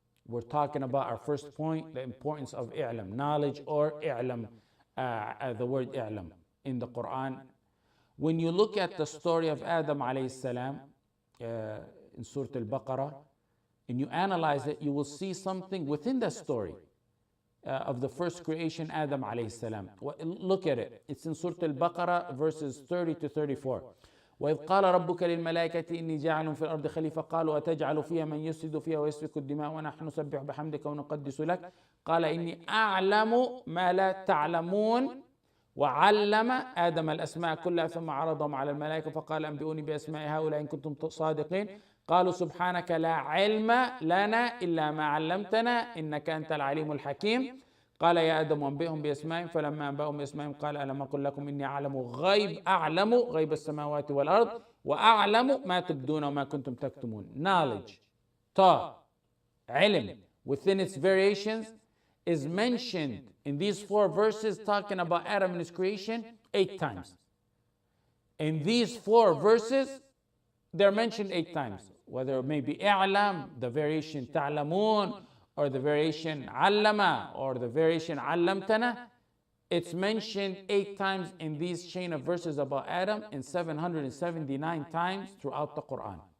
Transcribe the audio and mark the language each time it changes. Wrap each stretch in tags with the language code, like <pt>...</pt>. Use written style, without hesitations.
<en>We're talking about our first point, the importance of i'lam, knowledge, or i'lam, the word i'lam in the Quran. When you look at the story of Adam alayhi salam in Surah Al-Baqarah, and you analyze it, you will see something within the story of the first creation, Adam alayhi salam. Look at it. It's in Surah Al-Baqarah, verses 30 to 34.</en> <ar>وإذ قال ربك للملائكة إني جاعل في الأرض خليفة قالوا أتجعل فيها من يفسد فيها ويسفك الدماء ونحن نسبح بحمدك ونقدس لك قال إني أعلم ما لا تعلمون وعلم آدم الأسماء كلها ثم عرضهم على الملائكة فقال أنبئوني بأسماء هؤلاء إن كنتم صادقين قالوا سبحانك لا علم لنا إلا ما علمتنا إنك أنت العليم الحكيم قال يا آدم أنبئهم بأسمائهم فلما أنبأهم بأسمائهم قال ألم أقل لكم إني أعلم غيب السماوات والأرض وأعلم ما تبدون وما كنتم تكتمون.</ar> <en>Knowledge, ta, ilm, within its variations, is mentioned in these four verses talking about Adam and his creation 8 times. In these four verses, they're mentioned 8 times. Whether it may be i'lam, the variation ta'lamun, or the variation allama, or the variation allamtana, it's mentioned 8 times in these chain of verses about Adam and 779 times throughout the Quran.</en>